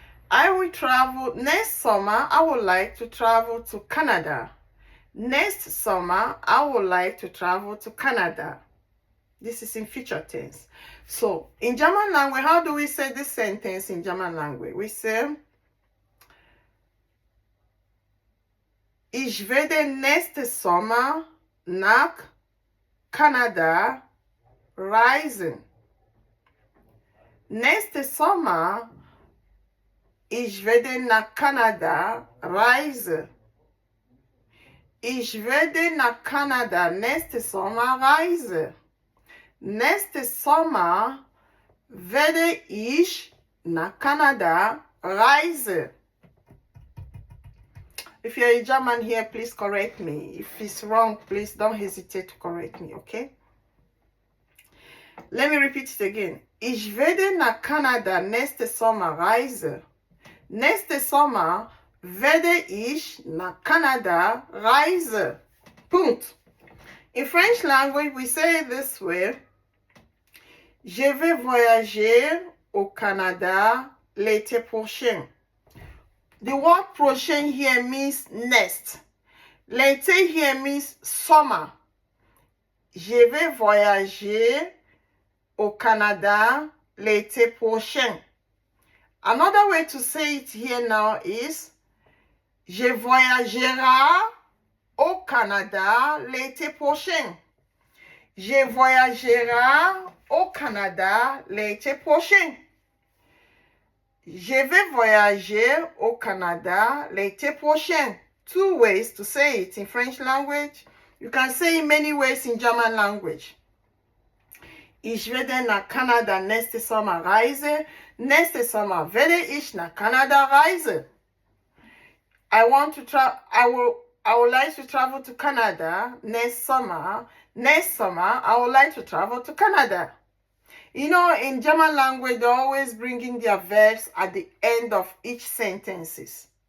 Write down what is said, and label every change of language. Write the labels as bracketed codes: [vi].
[en] I will travel next summer. I would like to travel to Canada. Next summer, I would like to travel to Canada. This is in future tense. So in German language, how do we say this sentence in German language? We say, [de] ich werde nächste Sommer nach Kanada reisen. Nächste Sommer, ich werde nach Kanada reisen. Ich werde nach Kanada nächste Sommer reisen. Nächste Sommer werde ich nach Kanada reisen. [en] If you're a German here, please correct me. If it's wrong, please don't hesitate to correct me, okay? Let me repeat it again. [de] Ich werde nach Kanada nächste Sommer reisen. Nächste Sommer werde ich nach Kanada reisen. Punkt. [en] In French language, we say it this way. [fr] Je vais voyager au Canada l'été prochain. [en] The word prochain here means next. L'été here means summer. [fr] Je vais voyager au Canada l'été prochain. [en] Another way to say it here now is [fr] je voyagerai au Canada l'été prochain. Je voyagerai au Canada l'été prochain. Je vais voyager au Canada l'été prochain. [en] Two ways to say it in French language. You can say it many ways in German language. [de] Ich werde nach Kanada nächste Sommer reisen. Nächste Sommer werde ich nach Kanada reisen. [en] I would like to travel to Canada next summer. Next summer, I would like to travel to Canada. You know, in German language, they're always bringing their verbs at the end of each sentences.